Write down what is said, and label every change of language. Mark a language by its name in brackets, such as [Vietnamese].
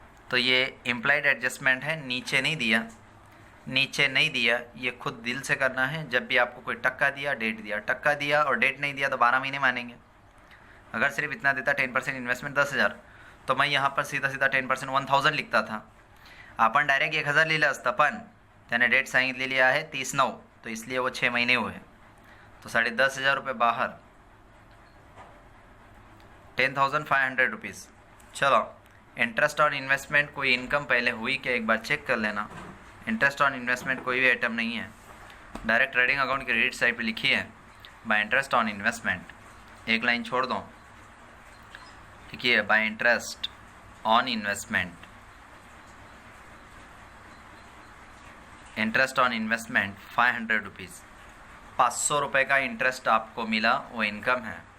[Hindi] तो ये implied adjustment है, नीचे नहीं दिया, नीचे नहीं दिया, ये खुद दिल से करना है। जब भी आपको कोई टक्का दिया, डेट दिया, टक्का दिया और डेट नहीं दिया तो 12 महीने मानेंगे। अगर सिर्फ इतना देता 10% इन्वेस्टमेंट 10,000, तो मैं यहाँ पर सीधा सीधा 10% 1,000 लिखता था। [Marathi] आपण डायरेक्ट 1,000 लिहिलं असतं, पण त्याने डेट सांगितलेली आहे 30/9, [Hindi] तो इसलिए वो 6 महीने हुए, तो 10,500 रुपये बाहर, 10,500 रुपीज़। चलो इंटरेस्ट ऑन इन्वेस्टमेंट कोई इनकम पहले हुई क्या एक बार चेक कर लेना। इंटरेस्ट ऑन इन्वेस्टमेंट कोई भी आइटम नहीं है, डायरेक्ट ट्रेडिंग अकाउंट की क्रेडिट साइड पे लिखी है बाय इंटरेस्ट ऑन इन्वेस्टमेंट, एक लाइन छोड़ दो, लिखिए bye interest on investment, interest on investment 500 rupees, 500 रुपये का इंटरेस्ट आपको मिला, वो इनकम है।